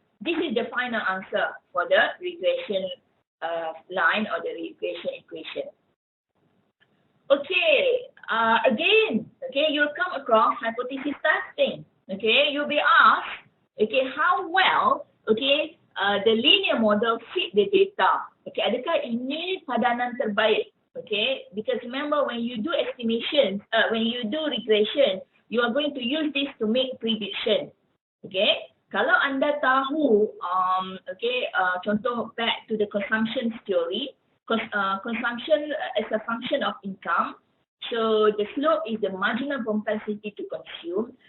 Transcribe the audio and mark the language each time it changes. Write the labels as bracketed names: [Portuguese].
[English] This is the final answer for the regression line or the regression equation. Okay, again, okay, you'll come across hypothesis testing. Okay, you'll be asked, okay, how well, okay, the linear model fit the data. [Malay] Okay, adakah ini padanan terbaik? [English] Okay, because remember when you do estimation, when you do regression, you are going to use this to make prediction. Okay, [Malay] kalau anda tahu, [English] okay, contoh back to the consumption theory. Consumption is a function of income. So the slope is the marginal propensity to consume.